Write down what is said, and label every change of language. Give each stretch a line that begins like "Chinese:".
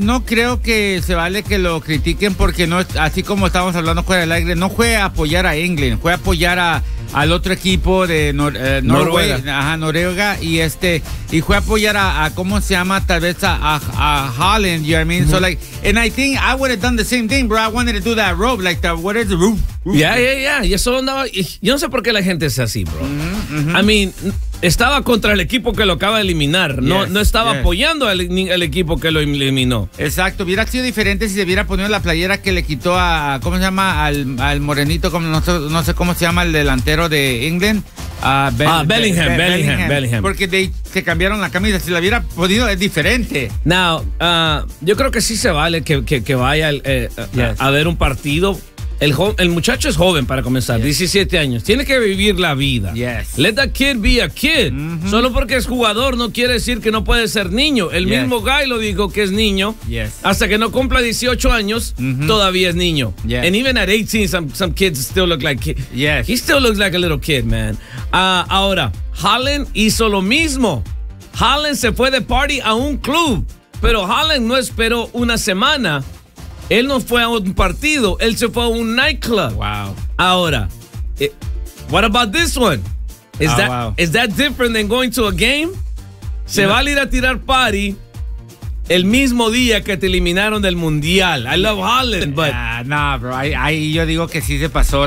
Spanish: No creo que se vale que lo critiquen porque no, así como estábamos hablando fuera del aire, no fue a apoyar a England, fue a apoyar a al otro equipo de Noruega y este y fue a apoyar a cómo se llama tal vez a Holland,
English: you know what I mean? Mm-hmm. So like, and I think I would have done the same thing, bro. I wanted to do that rope, like the what is the roof? Yeah.
Spanish: Y eso andaba. Yo no sé por qué la gente es así, bro. Mm-hmm.
English: I mean,
Spanish: estaba contra el equipo que lo acaba de eliminar. No, yes, no estaba apoyando al equipo que lo eliminó. Exacto. Hubiera sido diferente si se hubiera ponido la playera que le quitó a ¿cómo se llama? Al morenito, como no sé cómo se llama el delantero de England. Bellingham. Porque se cambiaron la camisa. Si la hubiera podido, es diferente. Now, yo creo que sí se vale que vaya a ver un partido. El muchacho es joven para comenzar, 17 años. Tiene que vivir la vida.
English: Let that kid be a kid.
Spanish: Solo porque es jugador no quiere decir que no puede ser niño. El mismo guy lo dijo que es niño. Hasta que no cumpla 18 años, todavía es niño.
English: And even at 18, some kids still look like kids. He still looks like a little kid, man.
Spanish: Ahora, Haaland hizo lo mismo. Haaland se fue de party a un club. Pero Haaland no esperó una semana. Él no fue a un partido, él se fue a un nightclub.
English: Wow. Ahora, what about this one? Is that different than going to a game?
Spanish: Se va a ir a tirar party el mismo día que te eliminaron del mundial.
English: I love Haaland, but nah, bro.
Spanish: Ahí yo digo que sí se pasó.